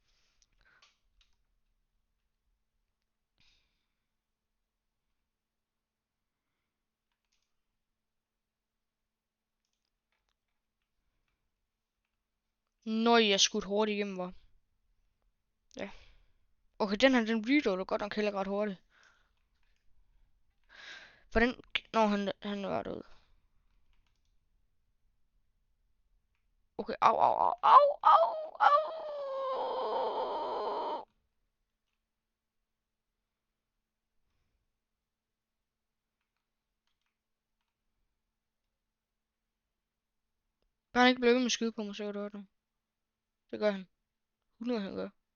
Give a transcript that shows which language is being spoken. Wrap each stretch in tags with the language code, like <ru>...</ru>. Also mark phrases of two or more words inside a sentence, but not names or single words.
<da>Når jeg skudt hurtigt igennem, var. Ja. Okay, den reloader godt nok heller ret hurtigt. For den... Nå, han var derude. Okay, au, au, au, au, au, au. Kan han ikke blive ved med at skyde på mig, så gør det nu. Det gør han. 100 han gør.</da>